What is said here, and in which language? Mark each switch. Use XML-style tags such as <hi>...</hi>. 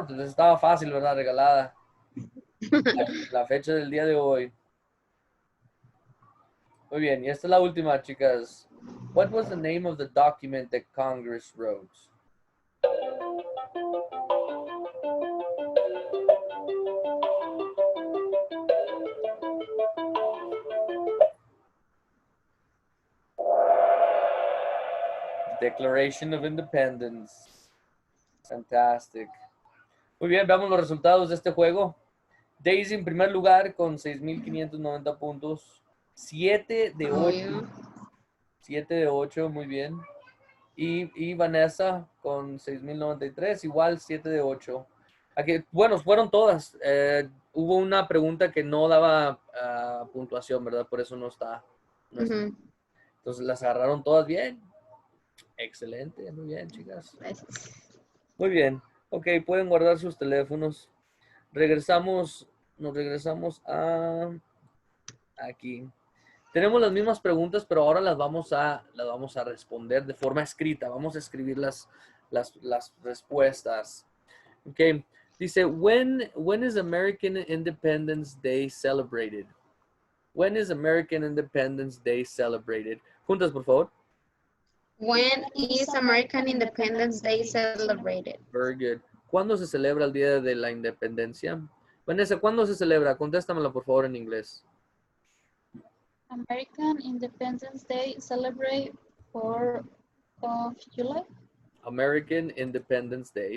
<es>Entonces estaba fácil, ¿verdad? Regalada. La fecha del día de hoy. Muy bien. Y esta es la última, chicas.</es> <en>What was the name of the document that Congress wrote? Declaration of Independence. Fantastic.</en> <es>Muy bien, veamos los resultados de este juego. Daisy en primer lugar con 6,590 puntos. 7 de 8. 7 de 8, muy bien. Y Vanessa con 6,093, igual 7 de 8. Aquí, bueno, fueron todas. Hubo una pregunta que no daba puntuación, ¿verdad? Por eso no está. Entonces las agarraron todas bien. Excelente, muy bien, chicas. Muy bien. Ok, pueden guardar sus teléfonos. Nos regresamos a aquí. Tenemos las mismas preguntas, pero ahora las vamos a responder de forma escrita. Vamos a escribir las respuestas. Ok.</es> <en>Dice, when is American Independence Day celebrated? When is American Independence Day celebrated?</en> <es>Juntas, por favor.</es> <en>When is American Independence Day celebrated? Very good.</en> <es>¿Cuándo se celebra el Día de la Independencia? Vanessa, ¿cuándo se celebra? Contéstamela, por favor, en inglés.</es> <en>American Independence Day celebrate 4th of July. American Independence Day.</en>